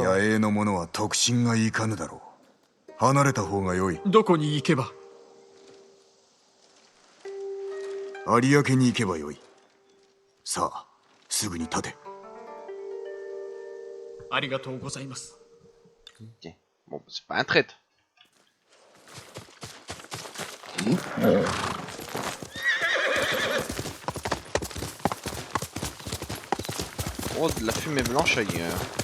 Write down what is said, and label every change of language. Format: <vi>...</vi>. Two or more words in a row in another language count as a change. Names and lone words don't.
<ja>野営の者は特進がいかぬだろう。離れた方が良い。どこに行けば？有明に行けばよい。さあ、すぐに立て。ありがとうございます。</ja> <fr>Ok. Bon, c'est pas un traître. Oh, de la fumée blanche ailleurs.</fr>